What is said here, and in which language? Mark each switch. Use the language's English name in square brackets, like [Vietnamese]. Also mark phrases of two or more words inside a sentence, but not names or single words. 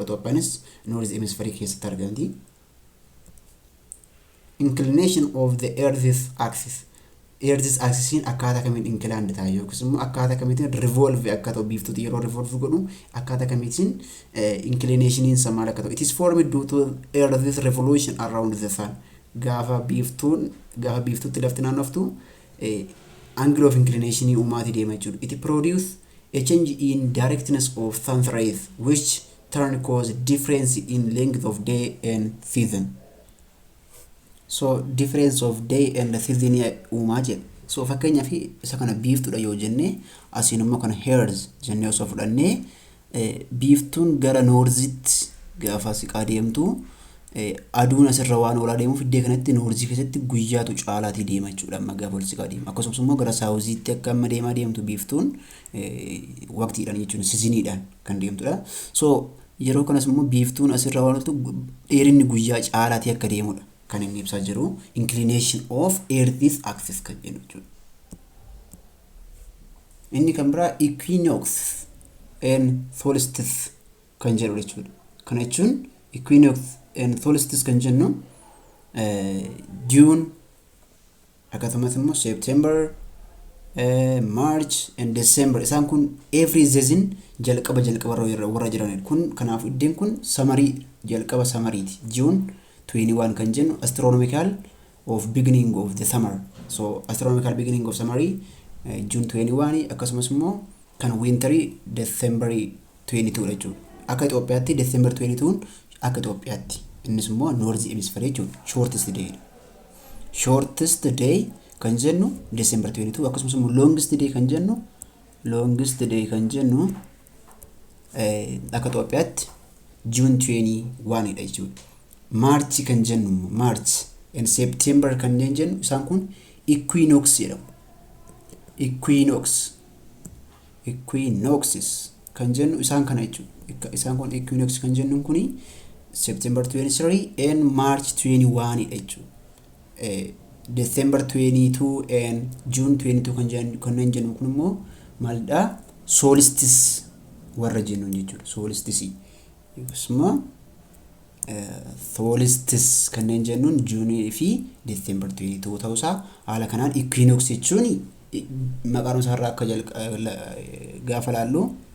[Oromo] Itoophiyaanis [English] north hemisphere [Oromo] keessatti argamti. [English] Inclination of the earth's axis. [Oromo] Earth's axis akkaataa kamiin inclined ta'a yookiis immoo akkaataa kamiitiin revolve akka ta'u biiftuuti yeroo revolve godhu akkaataa kamiitiin inclination isaa maal akka ta'u. [English] It is formed due to earth's revolution around the sun. [Oromo] Gaafa biiftuutti lafti naannoftu [English] angle of inclination [Oromo] uumati deema jechuudha. [English] It produce a change in directness of sun's rays which turn cause difference in length of day and season. So difference of day and season [Oromo] uumaa jedha. So fakkeenyaaf isa kana biiftuudha yoo jenne asiin immoo kana hairs jennee osoo fudhannee biiftuun gara noorzitti gaafa siqaa deemtu aduun asirra waan oolaa deemuuf iddoo kanatti noorzii keessatti guyyaatu caalaatii deema jechuudha amma gaafa ol siqaa deema. Akkasumas immoo gara saawuziitti akka amma deemaa deemtu biiftuun waqtiidhaan jechuun siziniidhaan kan deemtudha. So yeroo kanas immoo biiftuun asirra waan ooltu dheerinni guyyaa caalaatii akka deemudha kan inni ibsaa jiru [English] inclination of earth's axis [Oromo] kan jennu jechuudha. Inni kan biraa [English] equinoxes and solstices [Oromo] kan jedhu jechuudha. Kana jechuun [English] equinoxes and solstices [Oromo] kan jennu June akkasumas immoo September, March and December isaan kun [English] every season [Oromo] jalqaba warra jiranidha. Kun kanaaf iddeen kun samarii jalqaba samariiti. [English] June 21 [Oromo] kan jennu [English] astronomical of beginning of the summer. So astronomical beginning of summer June 21 [Oromo] akkasumas immoo kan [English] wintery December 22 jechuudha. [Oromo] Akka Itoophiyaatti December 22 akka Itoophiyaatti innis immoo [English] north hemisphere [Oromo] jechuudha. [English] Shortest day [Oromo] kan jennu December 22 akkasumas immoo [English] longest day [Oromo] kan jennu akka Itoophiyaatti June 21 dha jechuudha. March kan jennu March and September kan jennu isaan kun equinox jedhamu. Equinoxes kan jennu isaan kana jechuudha. Isaan kun equinox kan jennu kuni September 23 and March 21 dha jechuudha. December 22 and June 22 kan jennu kun immoo maalidha? Solstice warra jennu jechuudha. Solstice yookiin solstice kanneen jennuun June fi December 22 ta'uusaa haala kanaan equinox jechuun maqaan isaa irraa akka gaafa laallu